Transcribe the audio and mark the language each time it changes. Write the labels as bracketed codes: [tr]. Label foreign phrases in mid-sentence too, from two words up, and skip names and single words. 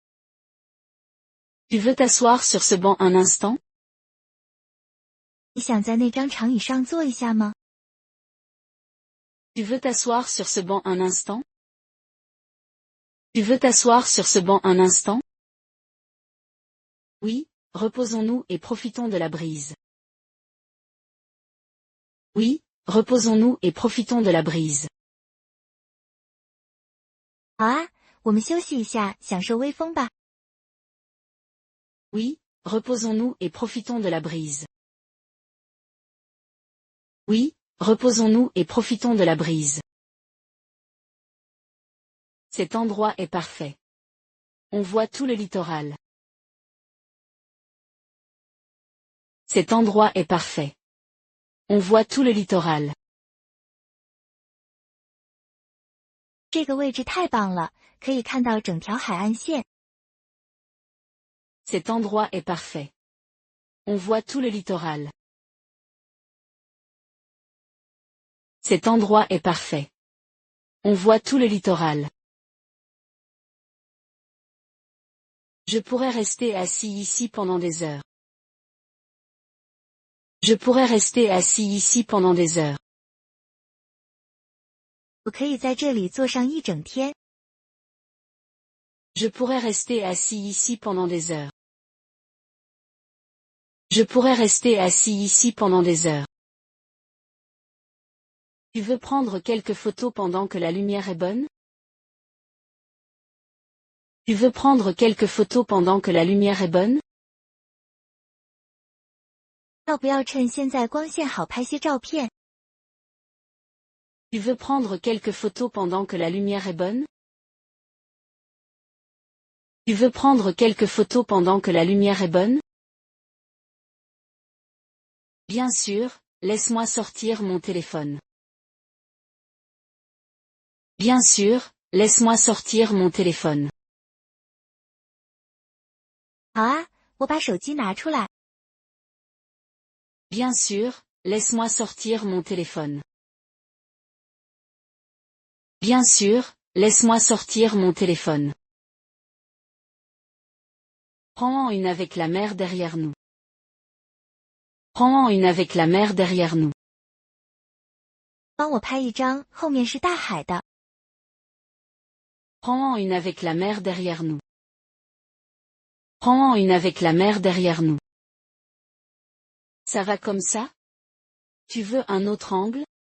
[fr] Tu veux t'asseoir sur ce banc un instant? [zh] 你想在那张长椅上坐一下吗？ [fr] Tu veux t'asseoir sur ce banc un instant? Tu veux t'asseoir sur ce banc un instant? Oui, reposons-nous et profitons de la brise. Oui, reposons-nous et profitons de la brise. [zh] 好啊，我们休息一下，享受微风吧。 [fr] Oui, reposons-nous et profitons de la brise. Oui, reposons-nous et profitons de la brise. Cet endroit est parfait. On voit tout le littoral. Cet endroit est parfait. On voit tout le littoral. [zh] 这个位置太棒了，可以看到整条海岸线。 [fr] Cet endroit est parfait. On voit tout le littoral. Cet endroit est parfait. On voit tout le littoral. Je pourrais rester assis ici pendant des heures. Je pourrais rester assis ici pendant des heures. [zh] 我可以在这里坐上一整天。 [fr] Je pourrais rester assis ici pendant des heures. Je pourrais rester assis ici pendant des heures. Tu veux prendre quelques photos pendant que la lumière est bonne? Tu veux prendre quelques photos pendant que la lumière est bonne? [zh] 要不要趁现在光线好拍些照片？ [fr] Tu veux prendre quelques photos pendant que la lumière est bonne? Tu veux prendre quelques photos pendant que la lumière est bonne? Bien sûr, laisse-moi sortir mon téléphone. Bien sûr, laisse-moi sortir mon téléphone. [zh] 好啊，我把手机拿出来。 [fr] Bien sûr, laisse-moi sortir mon téléphone. Bien sûr, laisse-moi sortir mon téléphone. Prends-en une avec la mer derrière nous. Prends-en une avec la mer derrière nous. [zh] 帮我拍一张，后面是大海的。 [fr] Prends-en une avec la mer derrière nous. Prends-en une avec la mer derrière nous. Ça va comme ça? Tu veux un autre angle?